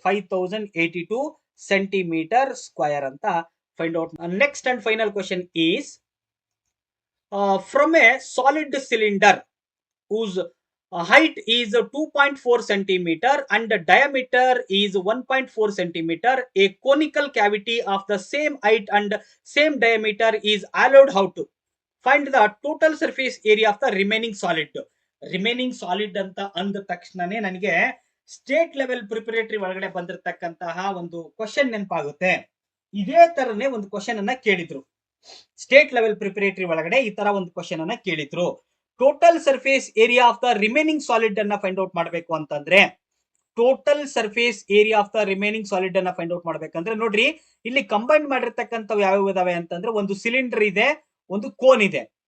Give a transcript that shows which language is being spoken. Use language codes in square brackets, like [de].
[en] 5082 centimetre square ಅಂತ find out. Next and final question is from a solid cylinder whose height is 2.4 centimeter and the diameter is 1.4 centimeter. A conical cavity of the same height and same diameter is allowed. How to find the total surface area of the remaining solid? [kn] Remaining solid ಅಂತ ಅಂದ ತಕ್ಷಣನೇ ನನಗೆ state level preparatory ಒಳಗಡೆ ಬಂದಿರತಕ್ಕಂತಹ ಒಂದು question ನೆನಪಾಗುತ್ತೆ. ಇದೇ ತರನೇ ಒಂದು ಕ್ವಶನ್ ಅನ್ನ ಕೇಳಿದ್ರು ಸ್ಟೇಟ್ ಲೆವೆಲ್ ಪ್ರಿಪರೇಟರಿ ಒಳಗಡೆ. ಈ ತರ ಒಂದು ಕ್ವಶನ್ ಅನ್ನ ಕೇಳಿದ್ರು. Total surface area of the remaining solid ಅನ್ನ ಫೈಂಡ್ ಔಟ್ ಮಾಡಬೇಕು ಅಂತಂದ್ರೆ, total surface area of the remaining solid ಅನ್ನ ಫೈಂಡ್ ಔಟ್ ಮಾಡ್ಬೇಕಂದ್ರೆ ನೋಡ್ರಿ, ಇಲ್ಲಿ ಕಂಬೈನ್ ಮಾಡಿರ್ತಕ್ಕಂಥವು ಯಾವ್ಯಾವ ಇದಾವೆ ಅಂತಂದ್ರೆ ಒಂದು ಸಿಲಿಂಡರ್ ಇದೆ, ಒಂದು ಕೋನ್ ಇದೆ.